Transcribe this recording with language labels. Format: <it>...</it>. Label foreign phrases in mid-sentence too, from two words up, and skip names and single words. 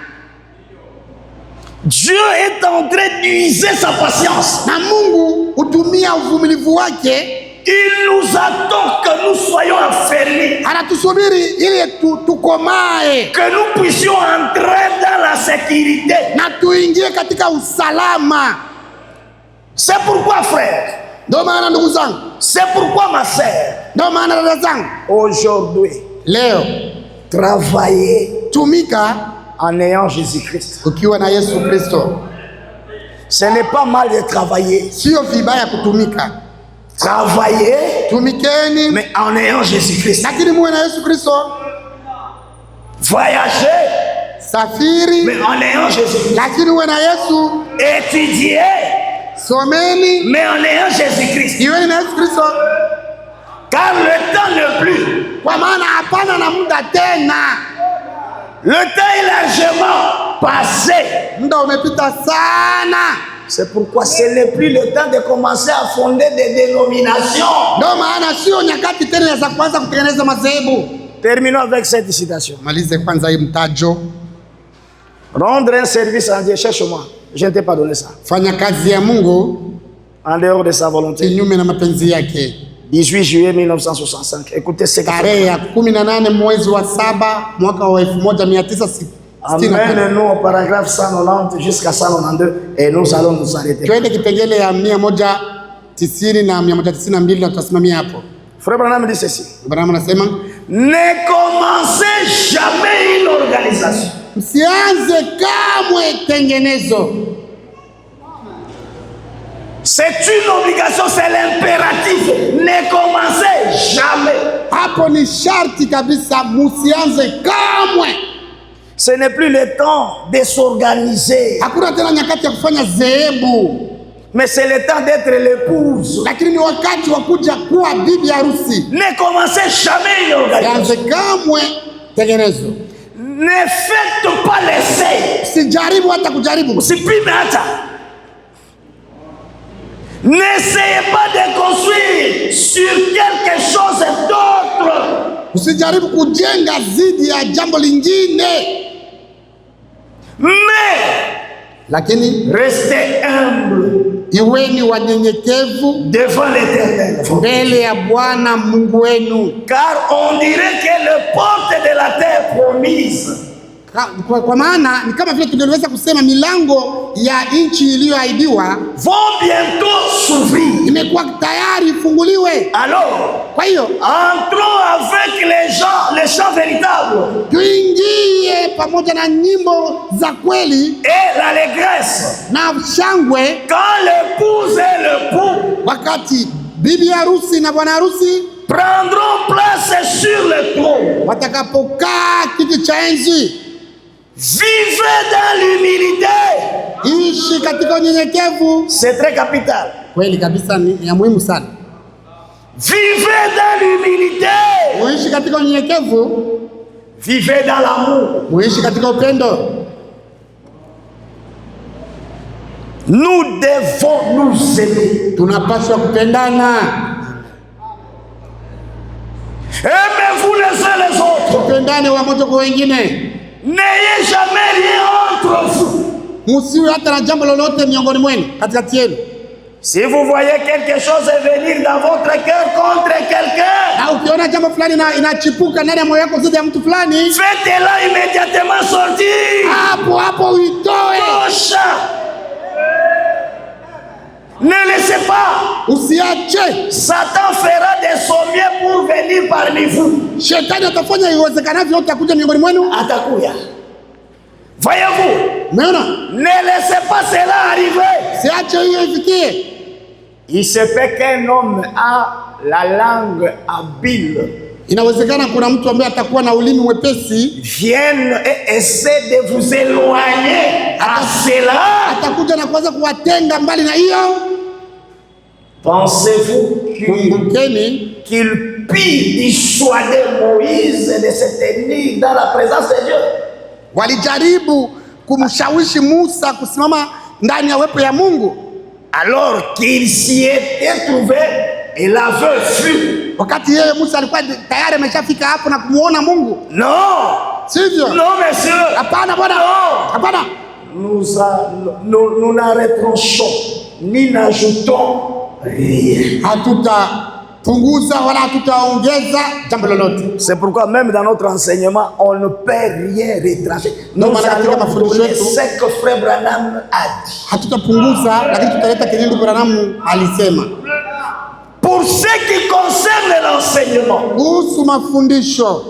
<fr>Dieu est en train d'user sa patience.</fr> <sw>Na Mungu hutumia uvumilivu wake.</sw> <fr>Il nous attend que nous soyons affermis.</fr> <sw>Anatusubiri ili tukomae.</sw> <fr>Que nous puissions entrer dans la sécurité.</fr> <sw>Na tuingie katika usalama.</sw> <fr>C'est pourquoi frère.</fr> <sw>Ndio maana ndugu zangu.</sw> <fr>C'est pourquoi ma sœur.</fr> <sw>Ndio maana dada zangu.</sw> <fr>Aujourd'hui.</fr> <sw>Leo.</sw> <fr>Travailler.</fr> <sw>Tumika.</sw> <fr>En ayant Jésus-Christ.</fr> <sw>Ukiwa na Yesu Kristo.</sw> <fr>Ce n'est pas mal de travailler.</fr> <sw>Sio vibaya kutumika.</sw> <fr>Travailler.</fr> <sw>Tumikeni.</sw> <fr>Mais en ayant Jésus-Christ.</fr> <sw>Lakini muwe na Yesu Kristo.</sw> <fr>Voyager.</fr> <sw>Safiri.</sw> <fr>Mais en ayant Jésus-Christ.</fr> <sw>Lakini muwe na Yesu.</sw> <fr>Étudier.</fr> <sw>Someni.</sw> <fr>Mais en ayant Jésus-Christ.</fr> <sw>Iweni na Yesu Kristo.</sw> <fr>Car le temps n'est plus.</fr> <sw>Kwa maana hapana na muda tena.</sw> <fr>Le temps est largement passé.</fr> <sw>Muda umepita sana.</sw> <fr>C'est pourquoi ce n'est plus le temps de commencer à fonder des dénominations.</fr> <sw>Ndio maana sio nyakati tena za kwanza kutengeneza madhehebu.</sw> <fr>Terminons avec cette citation.</fr> <sw>Malize kwanza hii mtajo.</sw> <fr>Rendre un service à Dieu, cherche-moi. Je ne t'ai pas donné ça.</fr> <sw>Fanya kazi ya Mungu</sw> <fr>en dehors de sa volonté.</fr> <sw>Kinyume na mapenzi yake.</sw> <fr>18 juillet 1965. Écoutez ce que</fr> <sw>tarehe ya 18 mwezi wa 7 mwaka wa 1960.</sw> <fr>Amène-nous au paragraphe 190 jusqu'à 192 et nous allons nous arrêter.</fr> <sw>Twende kipengele ya 190 na 192 na tutasimamia hapo.</sw> <fr>Frère Branham dit ceci.</fr> <sw>Branham anasema,</sw> <fr>ne commencez jamais une organisation.</fr> <sw>Msianze kamwe tengenezo.</sw> <fr>C'est une obligation, c'est l'impératif. Ne commencez jamais.</fr> <sw>Hapo ni sharti kabisa, msianze kamwe.</sw> <fr>Ce n'est plus le temps de s'organiser.</fr> <sw>Hakuna tena nyakati ya kufanya zehebu.</sw> <fr>Mais c'est le temps d'être l'épouse.</fr> <sw>Lakini ni wakati wa kuja kuwa bibi harusi.</sw> <fr>Ne commencez jamais une organisation.</fr> <sw>Kamwe tengenezo.</sw> <fr>Ne faites pas l'essai.</fr> <sw>Usijaribu hata kujaribu. Usipime hata.</sw> <fr>N'essayez pas de construire sur quelque chose d'autre.</fr> <sw>Usijaribu kujenga zidi ya jambo lingine.</sw> <fr>Mais</fr> <sw>lakini</sw> <fr>restez humble</fr> <sw>iweni wanyenyekevu</sw> <fr>devant l'Éternel.</fr> <sw>mbele ya Bwana Mungu wenu,</sw> <fr>Car on dirait que les portes de la terre promise</fr> <sw>kwa maana ni kama vile tungeliweza kusema milango ya nchi iliyoahidiwa</sw> <fr>vont bientôt s'ouvrir.</fr> <sw>imekuwa tayari ifunguliwe.</sw> <fr>Alors,</fr> <sw>Kwa hiyo</sw> <fr>entrons avec les chants véritables</fr> <sw>tuingie pamoja na nyimbo za kweli</sw> <fr>et l'allégresse</fr> <sw>na shangwe,</sw> <fr>quand l'épouse et l'époux</fr> <sw>wakati bibi harusi na bwana harusi</sw> <fr>prendront place sur le trône.</fr> <sw>watakapokaa kiti cha enzi.</sw> <fr>Vivez dans l'humilité.</fr> <sw>Ishi katika unyenyekevu.</sw> <fr>C'est très capital.</fr> <sw>Kweli kabisa, ni ya muhimu sana.</sw> <fr>Vivez dans l'humilité.</fr> <sw>Uishi katika unyenyekevu.</sw> <fr>Vivez dans l'amour.</fr> <sw>Uishi katika upendo.</sw> <fr>Nous devons nous aimer.</fr> <sw>Tunapaswa kupendana.</sw> <fr>Aimez-vous les uns les autres.</fr> <sw>Tupendane wamoja kwa wengine.</sw> <fr>N'ayez jamais rien entre vous.</fr> <sw>Musiwe hata na jambo lolote miongoni mwenu, katikati yenu.</sw> <fr>Si vous voyez quelque chose venir dans votre cœur contre quelqu'un,</fr> <sw>Na ukiona jambo fulani inachipuka ndani ya moyo wako dhidi ya mtu fulani,</sw> <fr>faites-la immédiatement sortir.</fr> <sw>hapo hapo uitoe. Tosha.</sw> <fr>Ne laissez pas.</fr> <sw>Usiache.</sw> <fr>Satan fera de son mieux pour venir parmi vous.</fr> <sw>Shetani atafanya iwezekanavyo atakuja miongoni mwenu. Atakuya.</sw> <fr>Voyez-vous?</fr> <sw>Umeona?</sw> <fr>Ne laissez pas cela arriver.</fr> <sw>Siache hiyo ifikie.</sw> <fr>Il se peut qu'un homme a la langue habile.</fr> <sw>Inawezekana kuna mtu ambaye atakuwa na ulimi mwepesi,</sw> <fr>Vienne et essaie de vous éloigner à cela.</fr> <sw>atakuja na kuanza kuwatenga mbali na hiyo.</sw> <fr>Pensez-vous qu'il pille dissuader Moïse de se tenir dans la présence de Dieu?</fr> <sw>Walijaribu kumshawishi Musa kusimama ndani ya uwepo ya Mungu.</sw> <fr>Alors qu'il s'y était trouvé, il avait fui.</fr> <sw>Wakati yeye Musa alikuwa tayari ameshafika hapo na kumuona Mungu.</sw> <fr>Non.</fr> <sw>Sivyo?</sw> <fr>Non, monsieur.</fr> <sw>Hapana bwana.</sw> <fr>Non.</fr> <sw>Hapana.</sw> <fr>Nous n'arrêterons ni n'ajoutons rien.</fr> <sw>Hatutapunguza wala hatutaongeza jambo lolote.</sw> <fr>C'est pourquoi même dans notre enseignement, on ne peut rien retrancher. Nous allons donner ce que Frère Branham a dit.</fr> <sw>Hatutapunguza, lakini tutaleta kile ndugu Branham alisema.</sw> <fr>Pour ce qui concerne l'enseignement,</fr> <sw>kuhusu mafundisho,</sw>